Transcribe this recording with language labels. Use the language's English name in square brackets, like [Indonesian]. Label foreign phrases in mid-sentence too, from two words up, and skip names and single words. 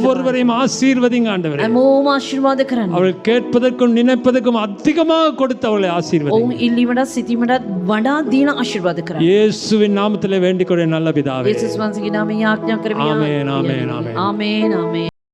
[Tamil] ஒவ்வொருவரையும் ஆசீர்வதிங்க ஆண்டவரே. [Sinhala] හැමෝම ආශිර්වාද කරන්න. [Tamil] அவள் கேட்பதற்கும் நினைப்பதற்கும் அதிகமாக கொடுத்து அவளை ஆசீர்வதிங்க. [Sinhala] ඔවුන් ඉල්ලීමටත් සිතීමටත් වඩා දීලා ආශිර්වාද කරන්න. [Tamil] இயேசுவின் நாமத்திலே வேண்டிக் கொள்கிறேன் நல்ல பிதாவே. [Sinhala] යේසුස් වහන්සේගේ නාමයෙන් යාඥා කරමි. ආමේන්, ආමේන්, ආමේන්. ආමේන් ආමේන්.